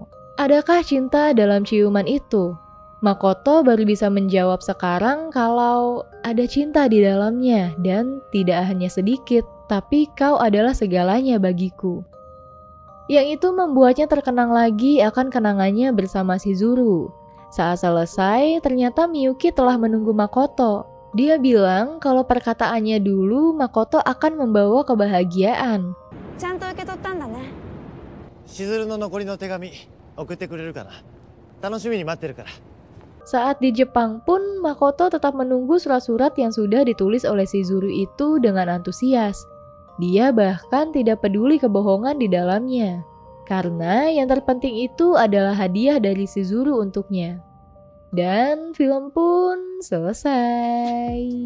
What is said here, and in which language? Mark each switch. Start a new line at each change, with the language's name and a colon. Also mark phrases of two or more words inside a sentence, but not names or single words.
Indonesian: Adakah cinta dalam ciuman itu? Makoto baru bisa menjawab sekarang kalau ada cinta di dalamnya dan tidak hanya sedikit, tapi kau adalah segalanya bagiku. Yang itu membuatnya terkenang lagi akan kenangannya bersama Shizuru. Saat selesai, ternyata Miyuki telah menunggu Makoto. Dia bilang kalau perkataannya dulu Makoto akan membawa kebahagiaan.
Japanese: ちゃんと受け取ったんだね。しずるの残りの手紙送ってくれるかな。楽しみに待ってるから。
Indonesian: Saat di Jepang pun Makoto tetap menunggu surat-surat yang sudah ditulis oleh Shizuru itu dengan antusias. Dia bahkan tidak peduli kebohongan di dalamnya. Karena yang terpenting itu adalah hadiah dari Shizuru untuknya. Dan film pun selesai.